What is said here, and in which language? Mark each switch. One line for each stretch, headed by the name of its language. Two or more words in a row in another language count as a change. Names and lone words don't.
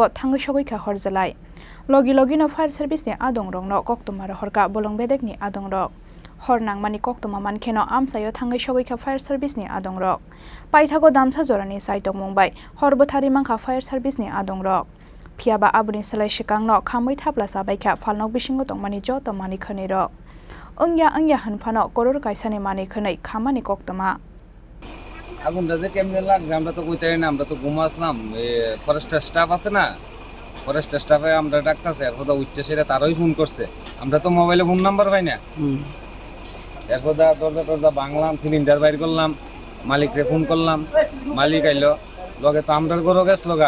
Kok Borok: थांगै सगैखा हरजलाय लगी लगिनो
English: fire service
Kok Borok: आदं रंनो कक्तमार हरका बलं बेदेगनि आदं रक हर नांमानि कक्तमा मानखेनो आमसायाव थांगै सगैखा
English: fire service
Kok Borok: आदं रक पाइथागो दामसा जरानि साइटक मंबाय हरबोथारि मांखा
English: fire service
Kok Borok: आदं रक फियाबा आबुनि सोलाय सिकांनो खामै थाबला साबायखा फालनक बिसिंगो तंमानि जत मानि खनै रक ओंया हनफानो करर कायसानि मानि खनै खामानि कक्तमा
Bangla: আগুনটা যে কেমনে লাগছে আমরা তো কইতে না, আমরা তো ঘুমাসলাম।
English: forest staff
Bangla: আছে না,
English: forest staff
Bangla: আমরা ডাকতেছে, এরপর উঠতে সেটা তারই ফোন করছে। আমরা তো মোবাইলে ফোন নাম্বার পাই না। এরপর দরজা টরজা ভাঙলাম, সিলিন্ডার বাইর করলাম, মালিকরে ফোন করলাম, মালিক আইলো লগে তো আমরার ঘরও গেছিল গা।